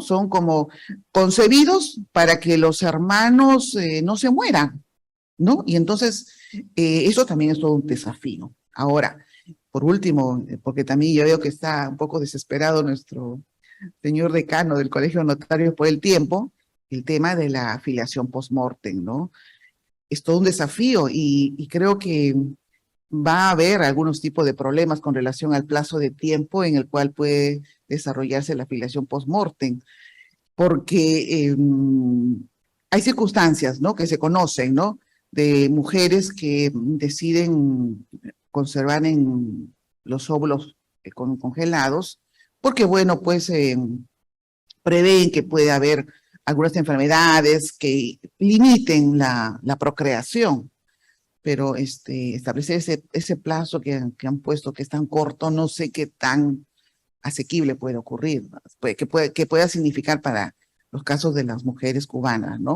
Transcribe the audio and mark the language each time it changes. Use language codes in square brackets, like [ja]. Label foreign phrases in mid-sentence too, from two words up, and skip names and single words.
[es] Son como concebidos para que los hermanos no se mueran, ¿no? Y entonces eso también es todo un desafío. Ahora, por último, porque también yo veo que está un poco desesperado nuestro señor decano del Colegio de Notarios por el tiempo, el tema de la afiliación post-mortem, ¿no? Es todo un desafío y creo que va a haber algunos tipos de problemas con relación al plazo de tiempo en el cual puede desarrollarse la afiliación post-mortem, porque hay circunstancias, ¿no? Que se conocen, ¿no? De mujeres que deciden conservar en los óvulos congelados, porque, bueno, pues prevén que puede haber algunas enfermedades que limiten la procreación, pero establecer ese plazo que han puesto que es tan corto, no sé qué tan asequible puede ocurrir, que pueda significar para los casos de las mujeres cubanas, ¿no?